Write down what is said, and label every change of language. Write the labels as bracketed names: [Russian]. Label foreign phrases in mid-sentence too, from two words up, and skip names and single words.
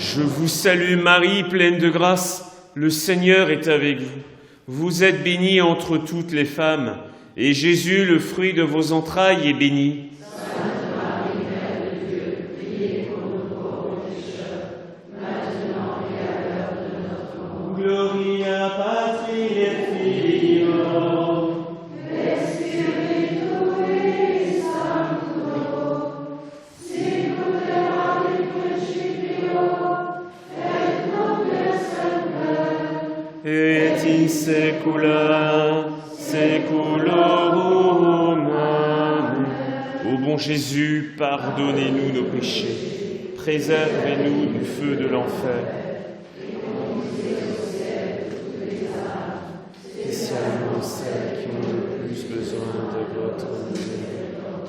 [French] Je vous salue Marie, pleine de grâce, le Seigneur est avec vous. Vous êtes bénie entre toutes les femmes, et Jésus, le fruit de vos entrailles, est béni. Sainte Marie, Mère de Dieu, priez pour nous pauvres pécheurs, maintenant et à l'heure de notre mort. [Latin] Gloria Patri et Filio. Et in secula seculorum. Amen. [French] Ô bon Jésus, pardonnez-nous nos péchés, préservez-nous du feu de l'enfer. Spécialement celles qui ont le plus besoin de votre miséricorde.